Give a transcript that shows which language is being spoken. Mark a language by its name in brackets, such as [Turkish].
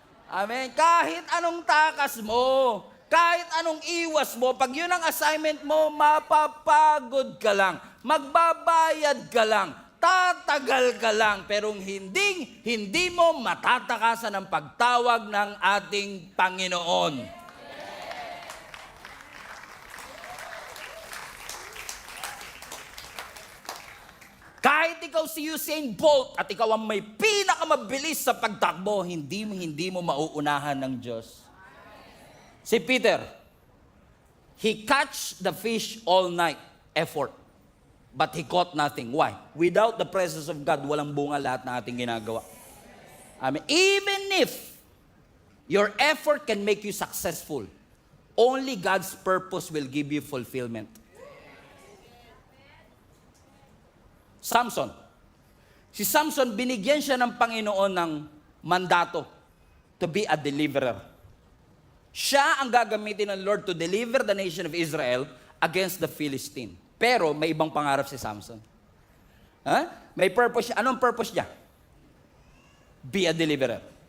[Filipino] Amen? Kahit anong takas mo, kahit anong iwas mo, pag yun ang assignment mo, mapapagod ka lang, magbabayad ka lang, tatagal ka lang, pero hindi mo matatakasan ang pagtawag ng ating Panginoon. Kahit ikaw si Usain Bolt at ikaw ang may pinakamabilis sa pagtakbo, hindi mo mauunahan ng Diyos. [English] Si Peter, he catch the fish all night, effort. But he caught nothing. Why? Without the presence of God, walang bunga lahat ng ating ginagawa. I mean, even if your effort can make you successful, only God's purpose will give you fulfillment. Samson. [Filipino] Si Samson, binigyan siya ng Panginoon ng mandato to be a deliverer. [English] Siya ang gagamitin ng Lord to deliver the nation of Israel against the Philistine. [Filipino] Pero may ibang pangarap si Samson. May purpose siya. Anong purpose niya? Be a deliverer.